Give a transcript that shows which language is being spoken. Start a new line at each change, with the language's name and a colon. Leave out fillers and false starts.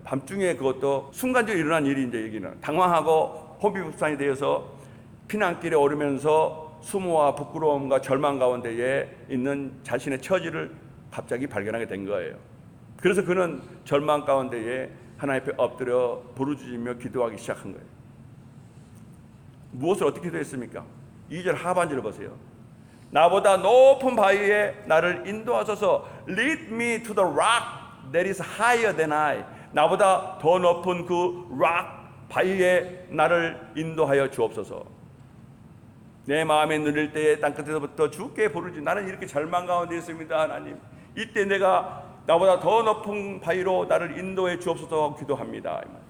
Korean: 밤중에 그것도 순간적으로 일어난 일이 이제 여기는 당황하고 혼비백산이 되어서 피난길에 오르면서 수모와 부끄러움과 절망 가운데에 있는 자신의 처지를 갑자기 발견하게 된 거예요. 그래서 그는 절망 가운데에 하나님 앞에 엎드려 부르짖으며 기도하기 시작한 거예요. 무엇을 어떻게 기도했습니까? 2절 하반절을 보세요. 나보다 높은 바위에 나를 인도하소서.
English: Lead me to the rock that is higher than I.
Korean: 나보다 더 높은 그 rock, 바위에 나를 인도하여 주옵소서. 내 마음에 누릴 때에 땅끝에서부터 주께 부르지. 나는 이렇게 절망 가운데 있습니다, 하나님. 이때 내가 나보다 더 높은 바위로 나를 인도해 주옵소서 하고 기도합니다.